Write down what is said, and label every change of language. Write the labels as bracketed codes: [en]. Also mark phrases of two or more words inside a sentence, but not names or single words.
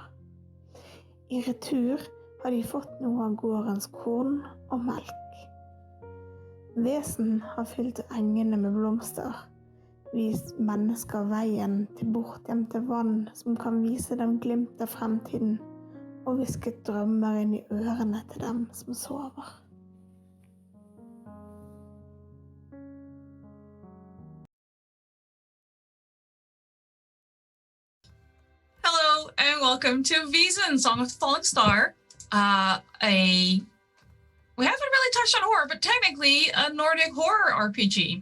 [no] I retur har de fått noe av gårdens korn og melk. Vesen har fylt engene med blomster, vist mennesker veien til bortgjemte vann som kan vise dem glimt av fremtiden, og hvisket drømmer inn i ørene til dem som sover. [en] Hello and welcome to Vaesen, Song of the Falling Star. We haven't really touched on horror, but technically a Nordic horror RPG.